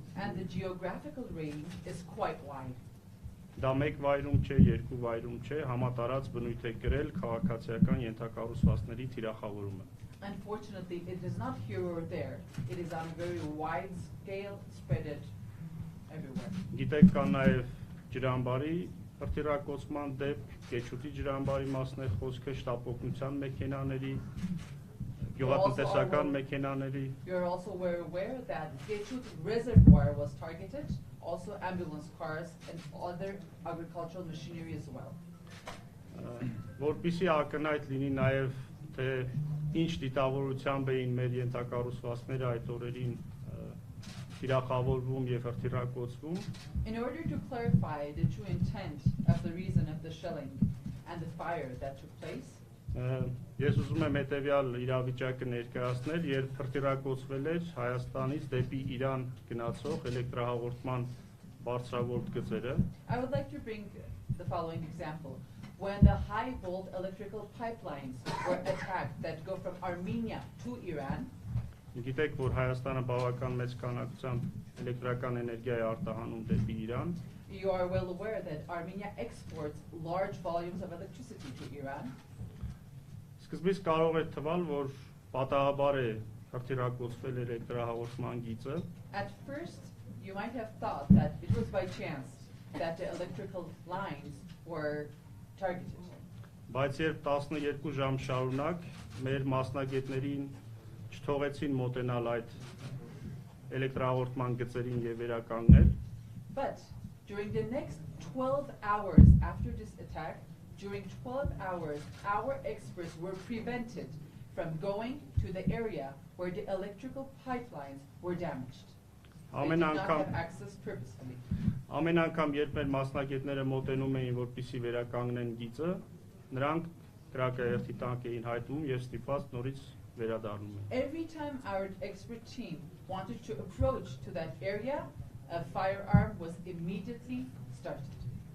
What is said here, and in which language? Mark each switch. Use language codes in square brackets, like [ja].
[en] and the geographical range is quite wide. [hy] դա մեկ վայրում չէ, երկու վայրում չէ, համատարած բնույթ է կրել քաղաքացիական ենթակառուցվածքների թիրախավորումը։ [en] Unfortunately, it is not here or there. It is on a very wide scale, spread it everywhere. [hy] Գիտեք, կա նաև ջրամբարի հրթիռակոծման դեպք, Կեչուտի ջրամբարի մասն է խոսքը, շտապօգնության մեքենաների, գյուղատնտեսական մեքենաների։ [en] You're also aware that Gechut reservoir was targeted, also ambulance cars and other agricultural machinery as well. [hy] Որպեսզի ակնհայտ լինի նաև թե ինչ դիտավորությամբ էին մեր ենթակառուցվածքները այդ օրերին թիրախավորվում եւ հրթիռակոծվում։ [en] In order to clarify the true intent of the reason of the shelling and the fire that took place, [hy] Ես ուզում եմ հետեւյալ իրավիճակը ներկայացնել, երբ հրթիռակոծվել էր Հայաստանից դեպի Իրան գնացող էլեկտրահաղորդման բարձրավոլտ գծերը։ [en] I would like to bring the following example. When the high volt electrical pipelines were attacked that go from Armenia to Iran, [hy] Գիտեք, որ Հայաստանը բավական մեծ քանակությամբ էլեկտրական էներգիա է արտահանում դեպի Իրան։ [en] You are well aware that Armenia exports large volumes of electricity to Iran. [hy] Սկզբից կարող է թվալ, որ պատահաբար է հրթիռակոծվել էլեկտրահաղորդման գիծը, [en] At first, you might have thought that it was by chance that the electrical lines were targeted. [hy] բայց երբ 12 ժամ շարունակ մեր մասնագետներին չթողեցին մոտենալ այդ էլեկտրահաղորդման գծերին եւ վերականգնել, [en] But during the next 12 hours after this attack, during 12 hours, our experts were prevented from going to the area where the electrical pipelines were damaged. They did not have access purposefully. [hy] Ամեն անգամ երբ մեր մասնագետները մոտենում էին, որպեսզի վերականգնեն գիծը, նրանք կրակայերթի տանկ էին հայտնում եւ ստիպված նորից վերադառնում էին։ [en] Every time our expert team wanted to approach to that area, a firearm was immediately started.